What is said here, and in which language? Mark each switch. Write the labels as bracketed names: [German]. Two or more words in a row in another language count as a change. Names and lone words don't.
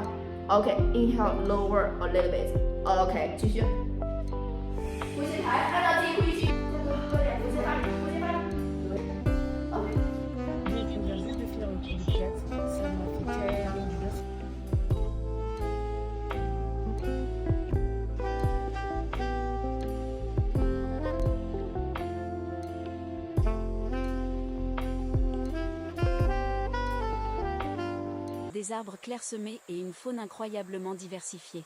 [English] OK inhale lower a little bit OK [Chinese] 继续呼吸台按照自己呼吸多点呼吸法呼吸法对 OK [French] Je viens juste de finir le tour du pilates. Ça m'a fait tellement du bien. Des arbres clairsemés et une faune incroyablement diversifiée.